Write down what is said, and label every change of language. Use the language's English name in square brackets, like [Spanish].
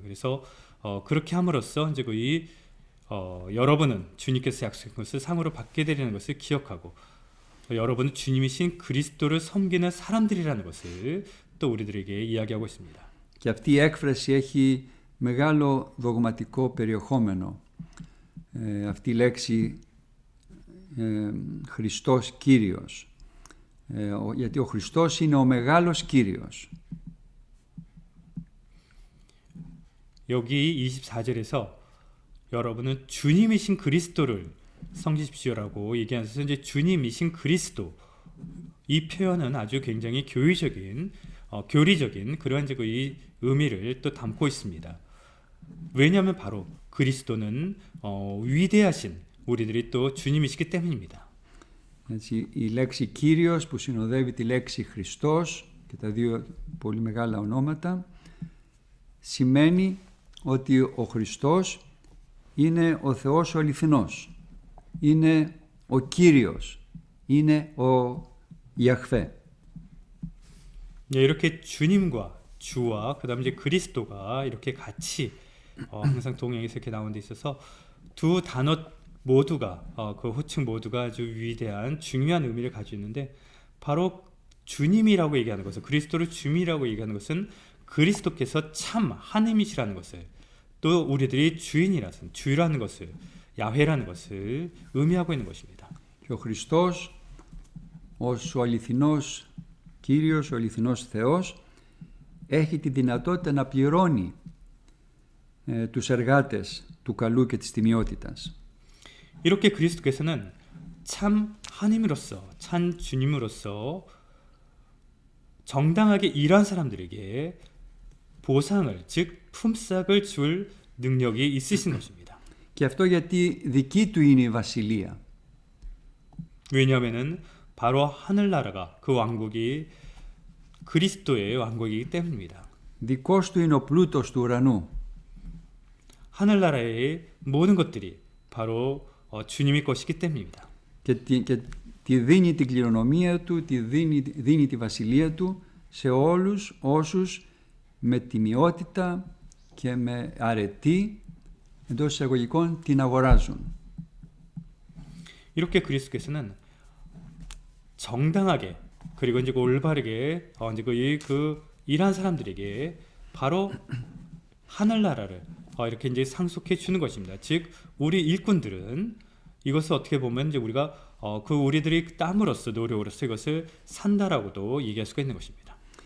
[Korean] 그래서 그렇게 함으로써 이제 여러분은 주님께서 약속한 것을 상으로 받게 되는 것을 기억하고 여러분은 주님이신 그리스도를 섬기는 사람들이라는 것을 또 우리들에게 이야기하고 있습니다. [Greek] Και αυτή η έκφραση έχει μεγάλο δογματικό περιεχόμενο. Αυτή η λέξη Χριστός Κύριος. Γιατί ο Χριστός είναι ο μεγάλος Κύριος. [Korean] 여기 24절에서 여러분은 주님이신 그리스도를 섬기십시오라고 얘기하면서 이제 주님이신 그리스도, 이 표현은 아주 굉장히 교리적인 그런 이제 이 의미를 또 담고 있습니다. 왜냐하면 바로 그리스도는 위대하신 우리들이 또 주님이시기 때문입니다. [Greek] Έτσι, η λέξη Κύριος που συνοδεύει τη λέξη Χριστός και τα δύο πολύ μεγάλα ονόματα σημαίνει ότι ο Χριστός είναι ο Θεός ο αληθινός, είναι ο Κύριος, είναι ο Ιαχβέ. [Korean] 네, 이렇게 주님과 주와 그다음에 이제 그리스도가 이렇게 같이 항상 동행해서 이렇게 나오는 데 있어서 두 단어 모두가 그 호칭 모두가 아주 위대한 중요한 의미를 가지고 있는데 바로 주님이라고 얘기하는 것은 그리스도를 주님이라고 얘기하는 것은 그리스도께서 참 하나님이시라는 것을 또 우리들이 주라는 것을 야훼라는 것을 의미하고 있는 것입니다. [Greek] Και ο Χριστός ως ο αληθινός Κύριος, ο αληθινός Θεός έχει τη δυνατότητα να πληρώνει τους εργάτες του καλού και της τιμιότητας. [Korean] 이렇게 그리스도께서는 참 하나님으로서 참 주님으로서 정당하게 일한 사람들에게 보상을 즉 품삯을 줄 능력이 있으신 것입니다. [Greek] Και αυτό γιατί δική του είναι η βασιλεία. [Korean] 왜냐하면은 바로 하늘나라가 그 왕국이 그리스도의 왕국이기 때문입니다. [Greek] Δικός του είναι ο πλούτος του ουρανού. [Korean] 하늘나라의 모든 것들이 바로 주님의 것이기 때문입니다. [Greek] Και τη δίνει την κληρονομία του, δίνει τη βασιλεία του σε όλους όσους με τιμιότητα και με αρετή εντός εισαγωγικών την αγοράζουν. [Korean] 이렇게 그리스도께서는 정당하게 그리고 이제 올바르게 이제 그 일한 사람들에게 바로 하늘나라를 이렇게 이제 상속해 주는 것입니다. 즉 우리 일꾼들은 이것을 어떻게 보면 이제 우리가 그 우리들이 땀으로써 노력으로써 이것을 산다라고도 얘기할 수가 있는 것입니다.